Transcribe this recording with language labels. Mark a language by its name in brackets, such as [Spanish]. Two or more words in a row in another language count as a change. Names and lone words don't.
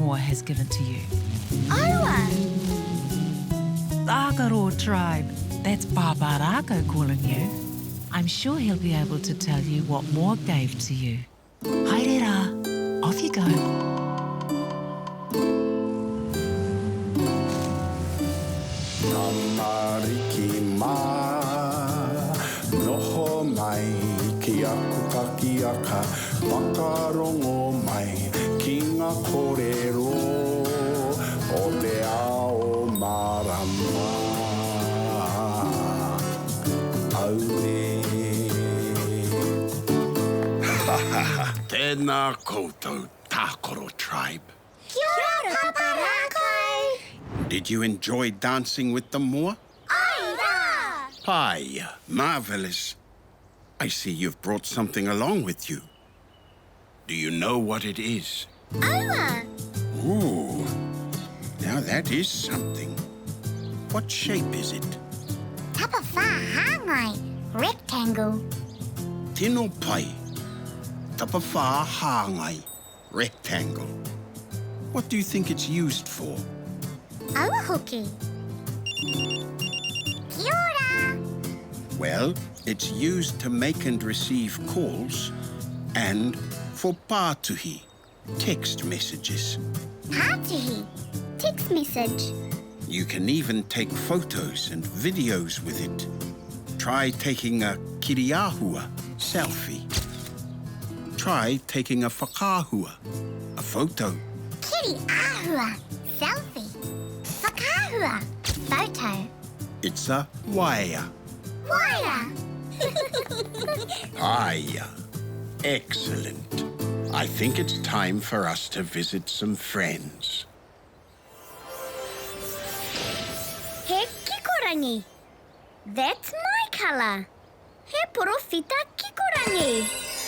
[English] has given to you. [Māori] Aua! [English] Tākaro Tribe. That's Pāpā Rākau calling you. I'm sure he'll be able to tell you what Moa gave to you. [Māori] Haere rā, [English] off you go. [Māori] Tamariki mā, noho mai, ki aku kakiaka, whakarongo mai, ki ngā kōrero, o te ao marama. Aue. Tēnā koutou, Tākaro Tribe. Kia ora, Pāpā Rākau! [English] Did you enjoy dancing with the moa? [Māori] Aira! [English] Hi, marvelous. I see you've brought something along with you. Do you know what it is? [Māori] Aua! [English] Ooh, now that is something. What shape is it? [Māori] Tapa whā hāngai, rectangle. Tino pai. Tapa whā hāngai. [English] Rectangle. What do you think it's used for? [Māori] Aua hoki. Kia ora! [English] Well, it's used to make and receive calls and for pātuhi, text messages. Pātuhi, text message. You can even take photos and videos with it. Try taking a kiriahua, selfie. Try taking a whakahua, a photo. [Māori] Kiri ahua, selfie. Whakahua, [English] photo. It's a waea. [Māori] Waea! Aia. [English] Excellent. I think it's time for us to visit some friends. [Māori] He kikorangi. [English] That's my colour. [Māori] He porofita kikorangi.